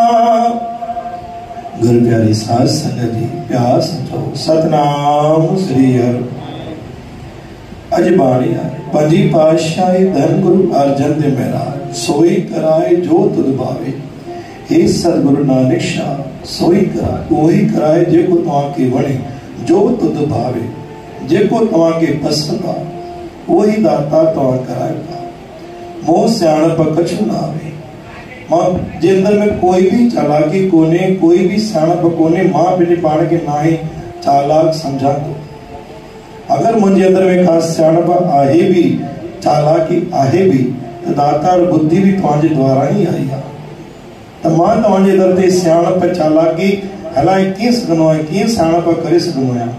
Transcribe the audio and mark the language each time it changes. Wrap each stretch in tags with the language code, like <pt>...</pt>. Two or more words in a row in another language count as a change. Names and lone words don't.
<sd>गुरु प्यारी साध संगत जी प्यार समझो। सतनाम श्री हरि। अज बाणी पंजी पातशाही धन गुरु अर्जन देव महाराज।</sd> <pa>सोई कराए जो तुझ भावे, हे सतगुरु नानक शाह। सोई कराए</pa> <hi>वही कराए</hi> <sd>जेको तव्हांखे वणे,</sd> <pa>जो तुझ भावे</pa> <sd>जेको तव्हांखे पसंद आ, वही दाता तव्हां कराए।</sd> <pa>मोह सियाणप कछु न आवे,</pa> <sd>मां जे अंदर में कोई भी चालाकी कोने, कोई भी सियाणप कोने। मां पंहिंजे पाण खे नाहे चालाक समझा थो। अगर मुंहिंजे अंदर में का सियाणप आहे भी, चालाकी आहे भी, त दातार बुद्धि भी तव्हांजे द्वारा ही आई आहे। त मां तव्हांजे दर ते सियाणप चालाकी हलाए कीअं सघंदो आहियां, कीअं सियाणप करे सघंदो आहियां?</sd>